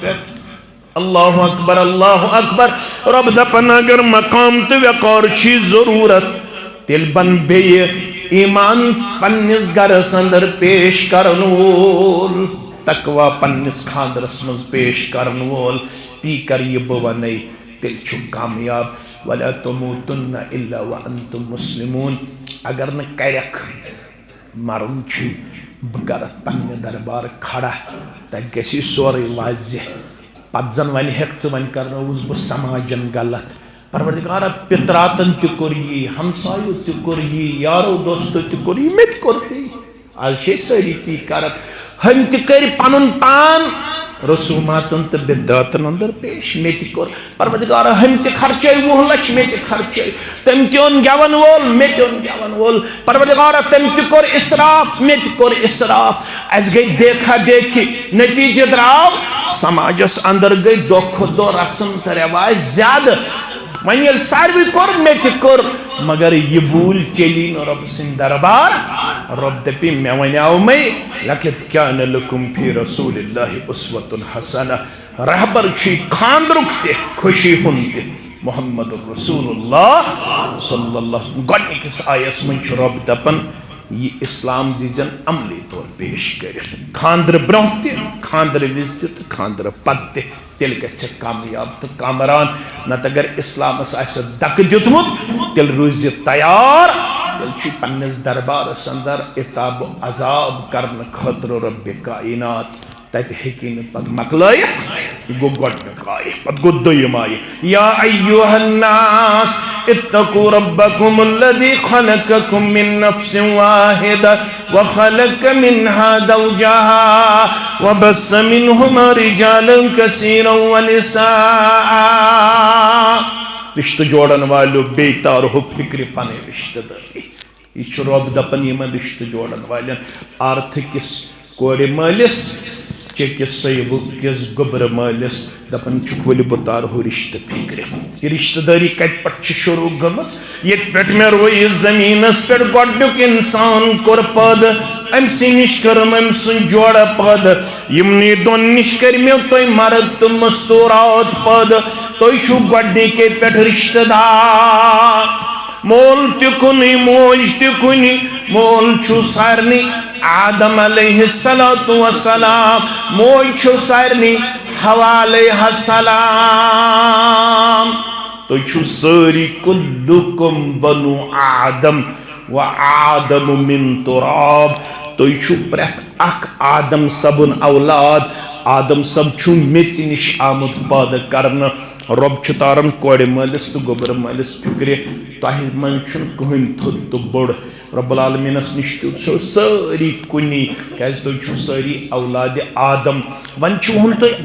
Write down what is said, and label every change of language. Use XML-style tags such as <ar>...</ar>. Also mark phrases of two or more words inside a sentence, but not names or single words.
<ks>پٮ۪ٹھ اللہ اکبر اللہ اکبر رب دپن اگر مقام تہٕ وقار چھی ضروٗرت تیٚلہِ بن بیٚیہِ ایٖمان پننِس گرس اندر پیش کرن وول تقوا پننِس خاندرس منٛز پیش کرن وول تی کر یہِ بہٕ ونے تیٚلہِ چھُ کامیاب</ks> <ar>ولا تموتن الا وانتم مسلمون</ar> <ks>اگر نہٕ کرکھ مرُن چھُ بہٕ کرتھ پننہِ دربار کھڑا تتہِ گژھِ سورُے واضح پتہٕ زن ونہِ ہیٚکھ ژٕ وۄنۍ کرنووُس بہٕ سماجن غلط پروردگارا پتراتن تہِ کوٚر یی ہمسایو تہِ کوٚر یی یارو دوستو تہِ کوٚر یی مےٚ تہِ کوٚر تی آز چھِ سٲری تی کران ہن تہِ کٔرۍ پنُن پان رسوٗماتن تہٕ بدعاتن اندر پیش مےٚ تہِ کوٚر پروردگارا ہن تہِ خرچٲے 20 لچھ مےٚ تہِ خرچٲے تٔمۍ تہِ اوٚن گٮ۪ون وول مےٚ تہِ اوٚن گٮ۪ون وول پروردگارا تٔمۍ تہِ کوٚر اِسراف مےٚ تہِ کوٚر اِسراف اَسہِ گٔے</ks> <ur>دیکھا دیکھی</ur> <ks>نتیٖجہٕ درٛاو سماجس اندر گٔے دۄہ کھۄتہٕ دۄہ رسم تہٕ رٮ۪واج زیادٕ وۄنۍ ییٚلہِ ساروٕے کوٚر مےٚ تہِ کوٚر مگر یہِ بوٗلۍ چلی نہٕ رۄبہٕ سٕنٛدۍ دربار رۄب دپہِ مےٚ وَنیٛاو مے</ks> <ar>لقد کان لکم فی رسول اللہ اسوۃ حسنہ</ar> <ks>رہبر چھُے خاندرُک تہِ خوشی ہُنٛد تہِ محمد رسول اللہ</ks> <ar>صلی اللہ علیہ وسلم</ar> <ks>گۄڈنِکِس آیس منٛز چھُ رۄب دپان یہ اسلام دیزن عملی طور پیش کرتھ خاندر برونٛہہ تہِ خاندر وِزِ تہِ تہٕ خاندر پتہٕ تہِ تیٚلہِ گژھِ کامیاب تہٕ کامران نتہٕ اگر اسلامس آسہِ دکہٕ دیُتمُت تیٚلہِ روٗزِ تیار تیٚلہِ چھُ پننِس دربارس اندر عتاب و عذاب کرنہٕ خٲطرٕ رۄبِ کائنات تتہِ ہیٚکہِ نہٕ پتہٕ مۄکلٲیِتھ یہِ گوٚو گۄڈنیُک آیہِ پتہٕ گوٚو دوٚیِم آیہِ</ks> <ar>یا ایُّہا الناس اتقوا ربکم الذی خلقکم من نفس واحدہ وخلق منها زوجها وبث منهما رجالا كثيرا</ar> <ks>ونساء رشتہ جوڑن والو بیتار ہو فکر پنے رشتہ داری یہ چھُ رۄب دپان یِمن رشتہ جوڑن والٮ۪ن آرتھٕکِس کورِ مٲلِس چیٚکِس سیبہٕ کِس گوٚبرٕ مٲلِس دپان چھُکھ ؤلِو بہٕ تارہو رشتہ فکرِ یہ رشتہ داری کتہِ پٮ۪ٹھ چھِ شروع گٔمٕژ ییٚتہِ پٮ۪ٹھ مےٚ رویہِ زمیٖنس پٮ۪ٹھ گۄڈنیُک انسان کوٚر پٲدٕ أمۍ سٕے نِش کٔرٕم أمۍ سُنٛد جوڑا پٲدٕ یِمنٕے دۄن نِش کٔرۍمو تۄہہِ مرد تہٕ مستوٗرات پٲدٕ تُہۍ چھُو گۄڈنِکے پٮ۪ٹھ رشتہ دار مول تہِ کُنُے موج تہِ کُنہِ مول چھُ سارنٕے آدم</ks> <ar>علیہ الصلوۃ والسلام</ar> <ks>موج چھُ سارنٕے حوا علیہ السلام تُہۍ چھُو سٲری</ks> <ar>کُلُکُم بنو آدم و آدم من تراب</ar> <ks>تُہۍ چھُو پرٛٮ۪تھ اکھ آدم صبُن اولاد آدم صب چھُ میٚژِ نِش آمُت پٲدٕ کرنہٕ رۄب چھُ تاران کورِ مٲلِس تہٕ گوٚبرٕ مٲلِس فکرِ تۄہہِ منٛز چھُنہٕ کٕہٕنۍ تھوٚد تہٕ بوٚڑ رۄب العالمیٖنس نِش تہِ چھُو سٲری کُنی کیازِ تُہۍ چھُو سٲری اولادِ آدم وۄنۍ چھُ وۄنۍ تُہۍ</ks>